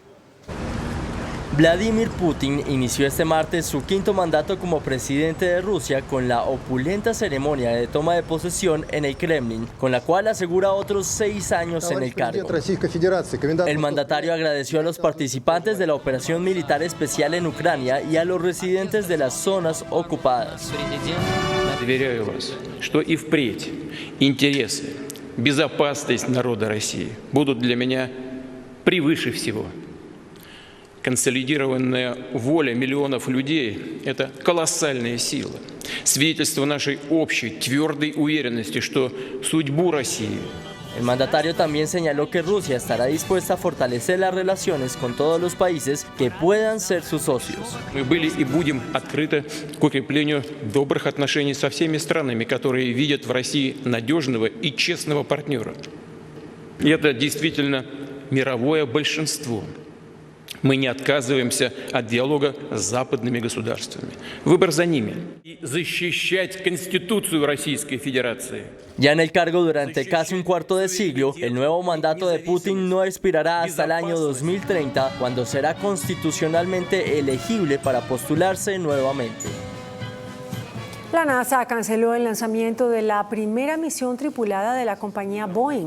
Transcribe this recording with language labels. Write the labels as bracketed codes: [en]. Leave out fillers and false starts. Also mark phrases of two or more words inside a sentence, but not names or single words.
[es] Vladimir Putin inició este martes su quinto mandato como presidente de Rusia con la opulenta ceremonia de toma de posesión en el Kremlin, con la cual asegura otros 6 años en el cargo. El mandatario agradeció a los participantes de la operación militar especial en Ucrania y a los residentes de las zonas ocupadas. [ru] Заверяю вас, что и впредь интересы, безопасность народа России будут для меня превыше всего. Консолидированная воля миллионов людей – это колоссальная сила, свидетельство нашей общей твердой уверенности, что судьбу России. [es] El mandatario también señaló que Rusia estará dispuesta a fortalecer las relaciones con todos los países que puedan ser sus socios. [ru] Мы были и будем открыты к укреплению добрых отношений со всеми странами, которые видят в России надежного и честного партнера. И это действительно мировое большинство. Мы не отказываемся от диалога с западными государствами. Выбор за ними. И защищать Конституцию Российской Федерации. [es] Ya en el cargo durante casi un cuarto de siglo, el nuevo mandato de Putin no expirará hasta el año 2030, cuando será constitucionalmente elegible para postularse nuevamente. La NASA canceló el lanzamiento de la primera misión tripulada de la compañía Boeing.